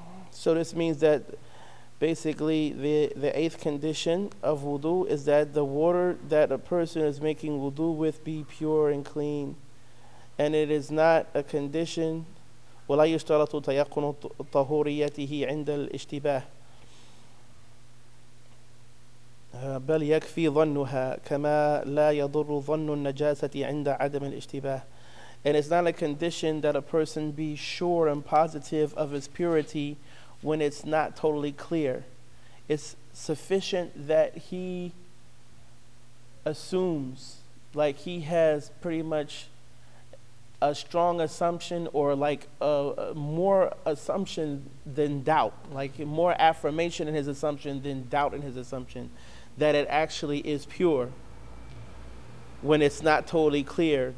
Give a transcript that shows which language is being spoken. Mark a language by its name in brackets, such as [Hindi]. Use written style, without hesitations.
[English] So this means that basically the eighth condition of wudu is that the water that a person is making wudu with be pure and clean. And it is not a condition. [Arabic] ولا يشترط تيقن طهوريته عند الاشتباه بل يكفي ظنها كما لا يضر ظن النجاسة عند عدم الاشتباه. [English] And it's not a condition that a person be sure and positive of his purity when it's not totally clear. It's sufficient that he assumes, like he has pretty much a strong assumption, or like more assumption than doubt, like more affirmation in his assumption than doubt in his assumption, that it actually is pure when it's not totally clear.